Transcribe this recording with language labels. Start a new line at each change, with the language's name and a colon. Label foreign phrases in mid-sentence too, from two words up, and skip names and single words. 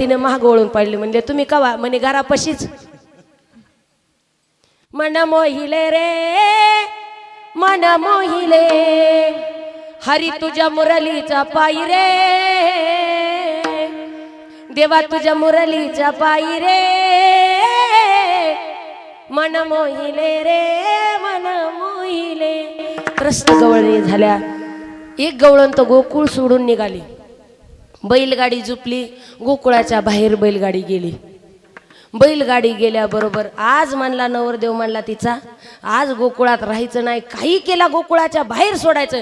Marathi: तिने महाग वळून पाडले. म्हणजे तुम्ही कवा? म्हणे घरापाशीच. मन मोहिले रे मन मोहिले, हरी तुझ्या मुरलीचा पायी रे, देवा तुझ्या मुरलीचा पायी रे, मन मोहिले रे मन मोहिले. त्रस्त गवळणी झाल्या. एक गवळण तर गोकुळ सोडून निघाली. बैलगाडी झुपली. गोकुळाच्या बाहेर बैलगाडी गेली. बैलगाडी गेल्याबरोबर आज म्हणला नवरदेव, म्हणला तिचा, आज गोकुळात राहायचं नाही, काही केला गोकुळाच्या बाहेर सोडायचं.